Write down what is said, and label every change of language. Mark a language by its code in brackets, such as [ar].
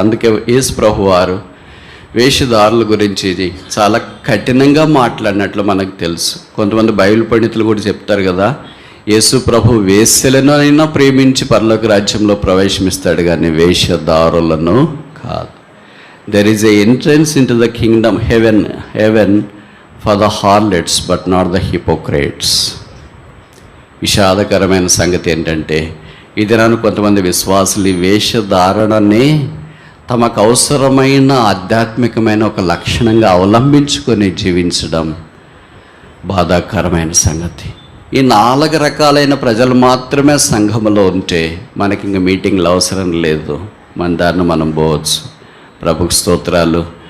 [te] అందుకే యేసు ప్రభు వారు వేషధారుల గురించి చాలా కఠినంగా మాట్లాడినట్లు మనకు తెలుసు. కొంతమంది బైబిల్ పండితులు కూడా చెప్తారు కదా, యేసు ప్రభు వేశ్యలను అయినా ప్రేమించి పరలోక రాజ్యంలో ప్రవేశమిస్తాడు కానీ వేషధారులను కాదు. [en] There is a entrance into the kingdom, heaven for the harlots but not the hypocrites. [te] విషాదకరమైన సంగతి ఏంటంటే ఈ దినాన్ని కొంతమంది విశ్వాసులు ఈ వేషధారణనే తమకు అవసరమైన ఆధ్యాత్మికమైన ఒక లక్షణంగా అవలంబించుకొని జీవించడం బాధాకరమైన సంగతి. ఈ 4 రకాలైన ప్రజలు మాత్రమే సంఘములో ఉంటే మనకి ఇంక మీటింగ్లు అవసరం లేదు, మన దారిని మనం పోవచ్చు. ప్రభుకు స్తోత్రాలు.